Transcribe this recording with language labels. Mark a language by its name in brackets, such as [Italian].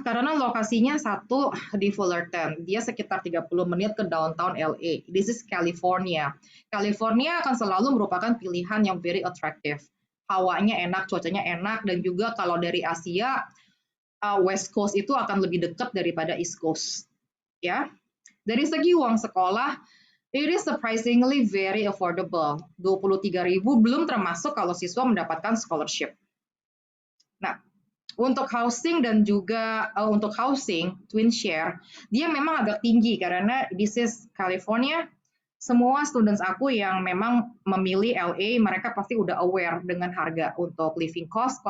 [Indonesian] Karena lokasinya satu di Fullerton. Dia sekitar 30 menit ke downtown LA. [English] This is California. [Indonesian] California akan selalu merupakan pilihan yang very attractive. Hawanya enak, cuacanya enak, dan juga kalau dari Asia, West Coast itu akan lebih dekat daripada East Coast. Ya. [English] Dari segi uang sekolah, it is surprisingly very affordable. [Indonesian] 23.000 belum termasuk kalau siswa mendapatkan scholarship. Nah, untuk housing dan juga untuk housing twin share, dia memang agak tinggi karena [English] this is California. [Indonesian] Semua students aku yang memang memilih LA, mereka pasti udah aware dengan harga untuk living cost.